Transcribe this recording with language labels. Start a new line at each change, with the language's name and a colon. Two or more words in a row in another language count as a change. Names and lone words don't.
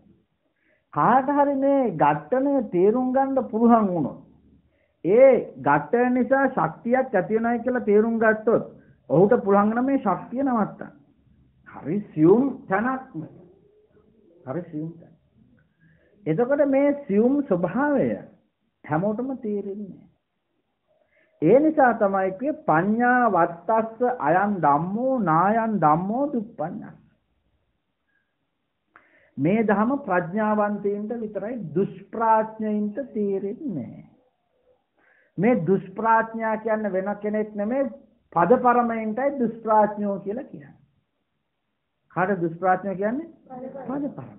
Sinhala: කාට හරි මේ ඝට්ටණය තේරුම් ගන්න පුළුවන් වුණොත් ඒ ඝට්ටන නිසා ශක්තියක් ඇති වෙනයි කියලා තේරුම් ගත්තොත් ඔහුට පුළුවන් නම් මේ ශක්තිය නවත්තන්න. හරි සියුම් තැනක්ම. හරි සියුම් තැන. එතකොට මේ සියුම් ස්වභාවය හැමෝටම තේරෙන්නේ. ඒ නිසා තමයි කියේ
Pali: පඤ්ඤා වත්තස්ස අයං ධම්මෝ නායං ධම්මෝ දුප්පඤ්ඤා.
Sinhala: මේ ධම ප්‍රඥාවන්තයින්ට විතරයි දුෂ්ප්‍රඥයින්ට තේරෙන්නේ නැහැ. මේ දුෂ්ප්‍රඥා කියන්නේ වෙන කෙනෙක් නෙමෙයි පදපරමයින්ටයි දුෂ්ප්‍රඥෝ කියලා කියන්නේ. කාට දුෂ්ප්‍රඥෝ කියන්නේ? පදපරමයි.